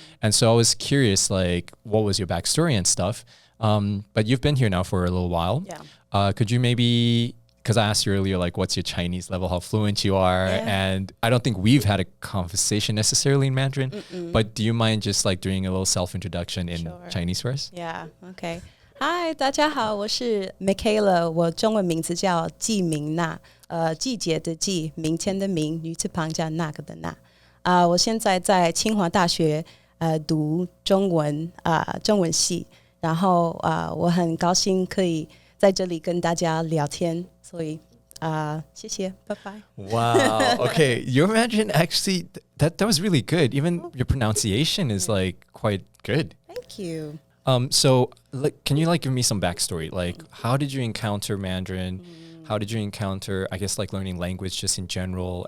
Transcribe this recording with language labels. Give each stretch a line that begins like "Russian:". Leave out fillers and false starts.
English: And so I was curious, like, what was your backstory and stuff? But you've been here now for a little while. Yeah. Could you maybe, because I asked you earlier, like, what's your Chinese level, how fluent you are? And I don't think we've had a conversation necessarily in Mandarin, but do you mind just like doing a little self-introduction in Chinese first? Yeah, okay.
Chinese: Hi, 大家好，我是 Mikhala， 我中文名字叫季明娜，季节的季，明天的明，女字旁加那个的那。我现在在清华大学读中文系，然后我很高兴可以在这里跟大家聊天，所以谢谢，拜拜。
English: Wow. Okay, your Mandarin actually that was really good. Even your pronunciation is like quite good. Thank you. So like, can you like give me some backstory? Like, how did you encounter Mandarin? How did you encounter, I guess, like learning language just in general?